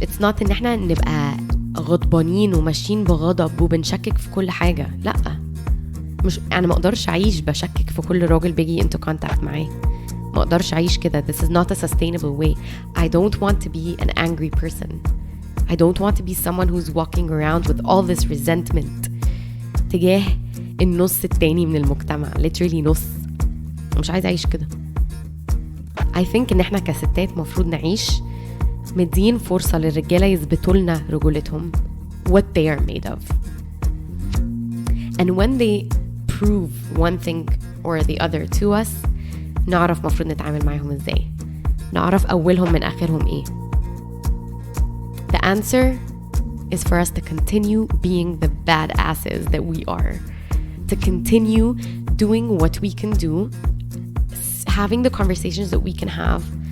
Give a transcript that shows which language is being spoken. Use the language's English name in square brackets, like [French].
[English] It's not [Arabic] إن إحنا نبقى غضبانين وماشيين بغضب وبنشكك في كل حاجة. لا، مش أنا ما أقدرش أعيش بشكك في كل راجل بيجي [English] into contact [Arabic] معاه. ما أقدرش أعيش كده. [English] This is not a sustainable way. I don't want to be an angry person. I don't want to be someone who's walking around with all this resentment [Arabic] تجاه النص التاني من المجتمع. [English] literally نص. [Arabic] مش عايزة أعيش كده. [English] I think [Arabic] إن إحنا كستات مفروض نعيش مدين فرصة للرجالة يثبتوا لنا رجولتهم, [English] what they are made of. And when they prove one thing or the other to us, [Arabic] نعرف مفروض نتعامل معهم ازاي, نعرف أولهم من آخرهم ايه. [English] The answer is for us to continue being the badasses that we are, to continue doing what we can do, having the conversations that we can have.